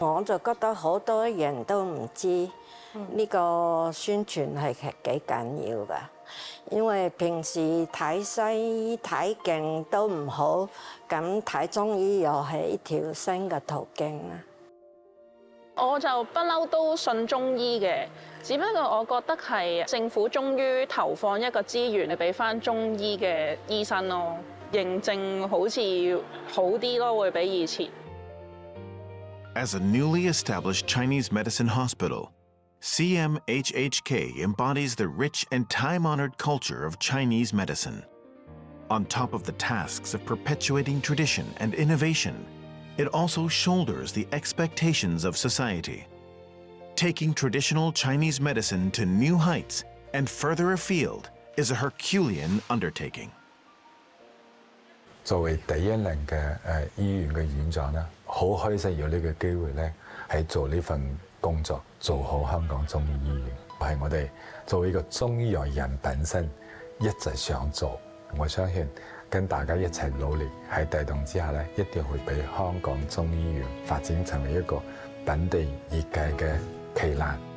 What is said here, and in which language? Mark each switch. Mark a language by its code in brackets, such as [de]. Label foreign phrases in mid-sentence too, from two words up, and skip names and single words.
[yue] 我就覺得好多人都唔知呢個宣傳係幾緊要㗎，因為平時睇西醫睇勁都唔好，咁睇中醫又係一條新嘅途徑啦。我就不嬲都信中醫嘅，只不過我覺得係政府終於投放一個資源嚟俾翻中醫嘅醫生咯，認證好似好啲咯，會比以前。 [en] As a newly established Chinese medicine hospital, CMHHK embodies the rich and time-honored culture of Chinese medicine. On top of the tasks of perpetuating tradition and innovation, it also shoulders the expectations of society, taking traditional Chinese medicine to new heights and further afield is a Herculean undertaking. [yue] 作為第一輪嘅醫院嘅院長咧，好開心有呢個機會咧，係做呢份工作，做好香港中醫醫院，係我哋作為一個中醫藥人本身一直想做。我相信跟大家一齊努力喺帶動之下咧，一定會俾香港中醫院發展成為一個本地業界嘅旗艦。